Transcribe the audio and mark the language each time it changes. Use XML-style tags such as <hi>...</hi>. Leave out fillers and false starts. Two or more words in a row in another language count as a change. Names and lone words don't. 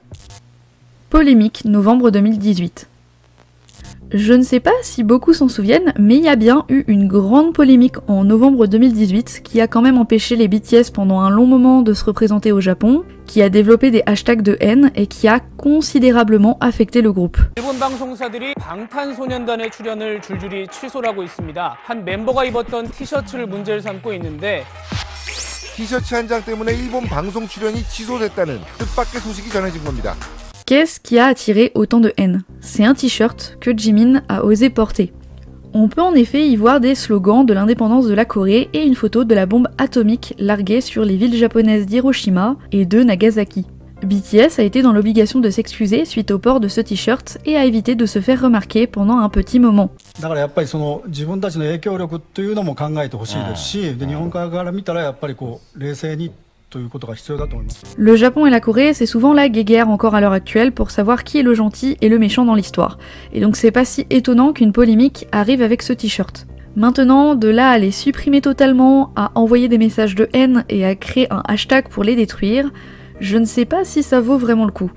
<fr>Polémique, novembre 2018. Je ne sais pas si beaucoup s'en souviennent, mais il y a bien eu une grande polémique en novembre 2018 qui a quand même empêché les BTS pendant un long moment de se représenter au Japon, qui a développé des hashtags de haine et qui a considérablement affecté le groupe.</fr> <ko>일본 방송사들이 방탄소년단의 출연을 줄줄이 취소를 하고 있습니다. 한 멤버가 입었던 티셔츠를 문제를 삼고 있는데 티셔츠 한 장 때문에 일본 방송 출연이 취소됐다는 뜻밖의 소식이 전해진 겁니다.</ko> <fr>Qu'est-ce qui a attiré autant de haine ? C'est un t-shirt que Jimin a osé porter. On peut en effet y voir des slogans de l'indépendance de la Corée et une photo de la bombe atomique larguée sur les villes japonaises d'Hiroshima et de Nagasaki. BTS a été dans l'obligation de s'excuser suite au port de ce t-shirt et a évité de se faire remarquer pendant un petit moment.</fr> <ja>だからやっぱりその自分たちの影響力というのも考えてほしいですし、で日本側から見たらやっぱりこう冷静に</ja> <fr>Le Japon et la Corée, c'est souvent la guéguerre encore à l'heure actuelle pour savoir qui est le gentil et le méchant dans l'histoire. Et donc c'est pas si étonnant qu'une polémique arrive avec ce t-shirt. Maintenant, de là à les supprimer totalement, à envoyer des messages de haine et à créer un hashtag pour les détruire, je ne sais pas si ça vaut vraiment le coup.</fr>